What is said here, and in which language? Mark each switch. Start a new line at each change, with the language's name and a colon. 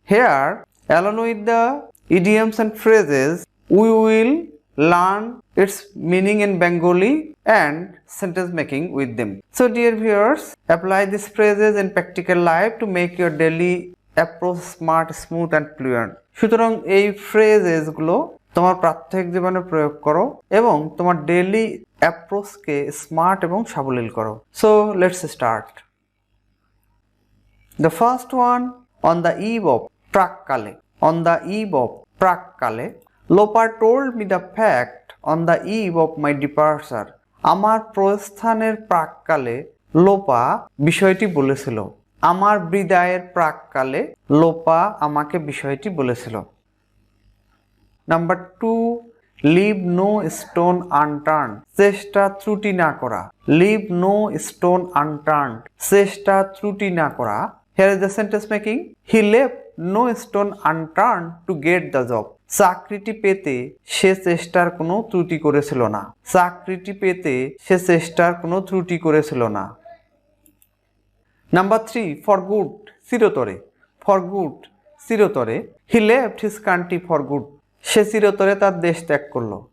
English: Here, along with the idioms and phrases, we will learn its meaning in Bengali and sentence making with them. So dear viewers, apply these phrases in practical life to make your daily approach smart, smooth and fluent.
Bangla: সুতরাং এই ফ্রেজেসগুলো তোমার প্রাত্যহিক জীবনে প্রয়োগ করো এবং তোমার daily অ্যাপ্রোচকে smart এবং সাবলীল করো।
English: So let's start. The first one, on the eve of
Bangla: প্রাককালে।
English: On the eve of
Bangla: প্রাককালে,
English: Lopa told me the fact on the eve of my departure.
Bangla: আমার প্রস্থানের প্রাককালে লোপা বিষয়টি বলেছিল। আমার বিদায়ের প্রাককালে লোপা আমাকে বিষয়টি বলেছিল।
English: number 2, leave no stone unturned,
Bangla: চেষ্টা ত্রুটি না করা।
English: leave no stone unturned,
Bangla: চেষ্টা ত্রুটি না করা।
English: Here is the sentence making. He left no stone unturned to get the job.
Bangla: চাকরিটি পেতে সে চেষ্টার কোনো ত্রুটি করেছিল না। চাকরিটি পেতে সে চেষ্টার কোনো ত্রুটি করেছিল না।
English: number 3, for good,
Bangla: চিরতরে।
English: For good, চিরতরে। He left his country for good,
Bangla: সে চিরতরে তার দেশ ত্যাগ করলো।